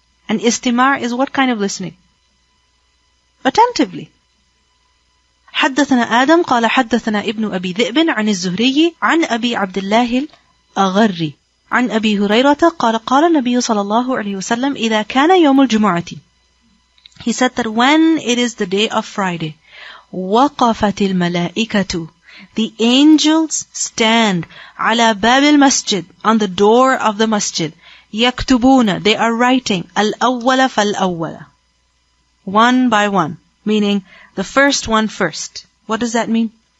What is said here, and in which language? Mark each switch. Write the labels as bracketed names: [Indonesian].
[English] And istima' is what kind of listening? Attentively. [Arabic] حدثنا آدم قال حدثنا ابن أبي ذئب عن الزهري عن أبي عبد الله الأغري عن أبي هريرة قال قال النبي صلى الله عليه وسلم إذا كان يوم الجمعة. [English] He said that when it is the day of Friday, [Arabic] وقفت الملائكة, [English] the angels stand [Arabic] على باب المسجد, [English] on the door of the masjid. يكتبون, they are writing [Arabic] الأول فالأول, [English] one by one, meaning the first one first. What does that mean?